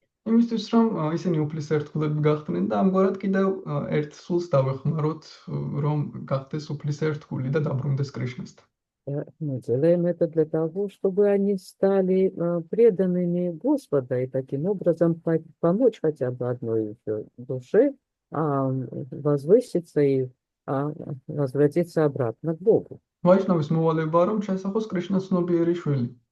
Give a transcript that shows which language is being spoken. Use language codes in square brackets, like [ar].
[ka] იმისთვის, რომ ისინი უფლისერთგულები გახდნენ და ამგვარად კიდევ ერთ სულს დავეხმაროთ, რომ გახდეს უფლისერთგული და დაბრუნდეს კრიშნასთან. [ru] Мы делаем это для того, чтобы они стали преданными Господа и таким образом помочь хотя бы одной душе возвыситься и возвратиться обратно к Богу. [ka] ვაიშნავის მოვალეობაა, რომ შესახოს კრიშნას ცნობიერი შვილი.